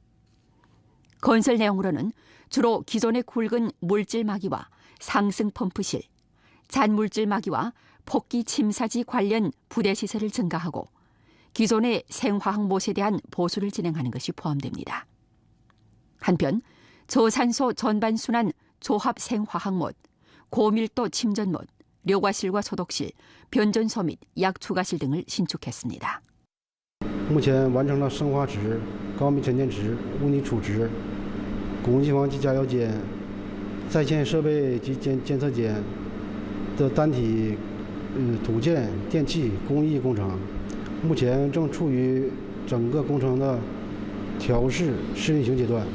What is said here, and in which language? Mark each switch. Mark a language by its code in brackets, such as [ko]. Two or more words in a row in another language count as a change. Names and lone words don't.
[ko] 건설 내용으로는 주로 기존의 굵은 물질 마기와 상승 펌프실, 잔물질 마기와 폭기 침사지 관련 부대 시설을 증가하고 기존의 생화학 못에 대한 보수를 진행하는 것이 포함됩니다. 한편 저산소 전반순환 조합 생화학 못, 고밀도 침전 못, 료과실과 소독실, 변전소 및 약 추가실 등을 신축했습니다. [zh] 目前完成了生化池、高密沉淀池、污泥储池、工机房及加油间、在线设备及监测间的单体土建、电气、工艺工程，目前正处于整个工程的调试试运行阶段。